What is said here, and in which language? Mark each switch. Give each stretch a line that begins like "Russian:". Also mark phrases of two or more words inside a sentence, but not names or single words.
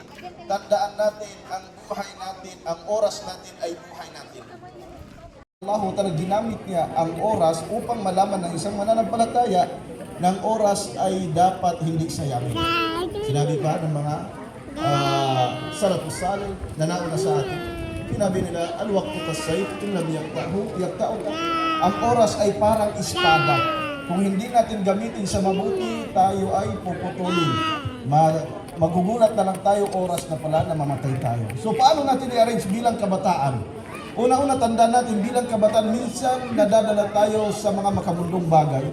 Filipino: Tandaan natin, ang buhay natin, ang oras natin ay buhay natin. Allah talaga ginamit niya ang oras upang malaman ng isang mananampalataya ng oras ay dapat hindi sayangin. Sinabi pa ng mga
Arabic: السلف الصالح
Filipino: na nauna sa atin. Sinabi nila,
Arabic: الوقت كالسيف إن لم يقطع.
Filipino: Ang oras ay parang espada. Kung hindi natin gamitin sa mabuti, tayo ay puputulin. Magugulat na lang tayo oras na pala na mamatay tayo. So paano natin i-arrange bilang kabataan? Una-una tandaan natin bilang kabataan, minsan nadadala tayo sa mga makamundong bagay.